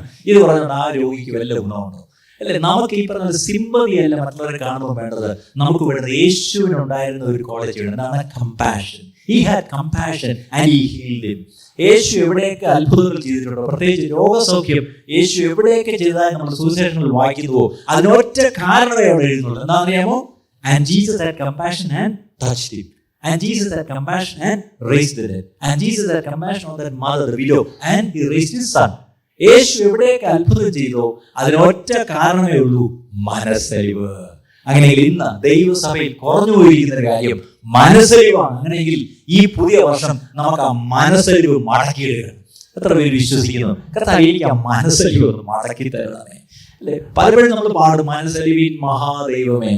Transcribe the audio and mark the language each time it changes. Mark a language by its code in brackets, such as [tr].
[ml] ഇത് പറഞ്ഞുകൊണ്ട് ആ രോഗിക്ക് വല്ല ഗുണമുണ്ടോ? അല്ലെ, നമുക്ക് ഈ പറഞ്ഞ സിമ്പതി അല്ല മറ്റുള്ളവരെ കാണുമ്പോൾ വേണ്ടത്. നമുക്ക് വേണ്ടത് യേശുവിനുണ്ടായിരുന്ന ഒരു ക്വാളിറ്റി ഉണ്ട്. എന്താണ്? Compassion. [en] He had compassion and he healed him. [ml] യേശു എവിടെയൊക്കെ അത്ഭുതങ്ങൾ ചെയ്തിട്ടുണ്ടോ, പ്രത്യേകിച്ച് രോഗസൗഖ്യം യേശു എവിടെയൊക്കെ ചെയ്തതായി നമ്മൾ സുവിശേഷങ്ങളിൽ വായിക്കുന്നുവോ അതിനൊറ്റ കാരണമേ അവിടെ എഴുതുന്നുള്ളൂ. എന്താണെന്നറിയാമോ? [en] And Jesus had compassion and touched him. And Jesus had compassion and raised the dead. And Jesus had compassion on that mother, the widow, and he raised his son. [ml] യേശു എവിടെയൊക്കെ അത്ഭുതം ചെയ്തോ അതിനൊറ്റ കാരണമേ ഉള്ളൂ, മനസ്സലിവ്. അങ്ങനെയെങ്കിൽ ഇന്ന് ദൈവസഭയിൽ കുറഞ്ഞു പോയിരിക്കുന്ന കാര്യം മനസ്സലിവാണ്. അങ്ങനെയെങ്കിൽ ഈ പുതിയ വർഷം നമുക്ക് ആ മനസ്സലിവ് മടക്കിയെടുക്കണം. എത്ര പേര് വിശ്വസിക്കുന്നു? കർത്താവേ, എനിക്ക് ആ മനസ്സലിവ് ഒന്ന് മടക്കി തരണമേ. അല്ലെ, പലപ്പോഴും നമ്മൾ പാടും, മനസ്സലിവിൻ മഹാദൈവമേ.